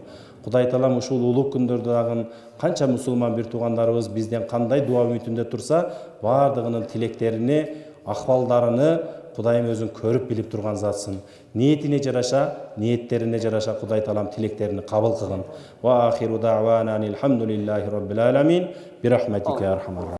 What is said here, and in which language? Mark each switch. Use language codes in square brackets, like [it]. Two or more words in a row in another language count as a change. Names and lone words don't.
[ky] Кудай таалам ушул улуг күндөрдө дагы канча мусулман бир туугандарыбыз бизден кандай дуа үмүтүндө турса, бардыгынын тилектерини, акыбалдарыны Кудайым өзүң көрүп билип турган затсың. Ниетине жараша, ниеттерине жараша Кудай таалам тилектерини кабыл кылгын. [ar] وآخر دعوانا الحمد لله رب العالمين. برحمتك يا أرحم